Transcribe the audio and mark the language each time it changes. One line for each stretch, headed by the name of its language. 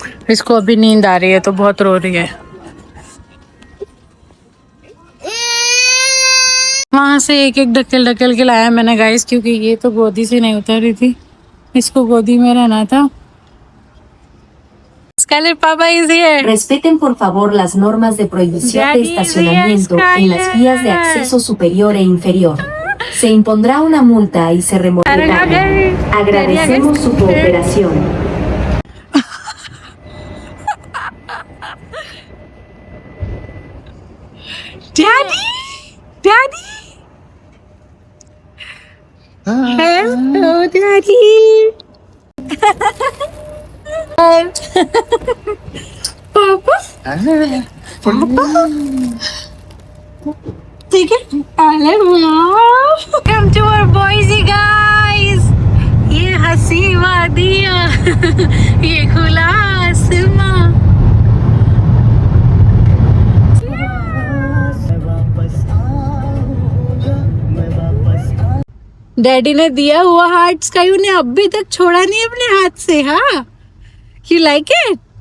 Hindi: इसको अभी नींद आ रही है तो बहुत रो रही है। वहाँ से एक एक ढकेल के लाया मैंने गाइस, क्योंकि ये तो गोदी से नहीं उतर रही थी, इसको गोदी में रहना था।
English: Skyler, Papa is here.
Spanish: Respeten por favor las normas de prohibición de estacionamiento en las vías de acceso superior e inferior. Se impondrá una multa y se removerá. Agradecemos su cooperación.
English: Daddy. Hello, Daddy. Papa.
Hindi: ठीक है,
English: Welcome to our Boise guys.
Hindi: ये हंसी वादियाँ, ये खुला आसमां। Daddy ने दिया हुआ हार्ट स्काई ने अभी तक छोड़ा नहीं अपने हाथ से।
English: हाँ, you like it?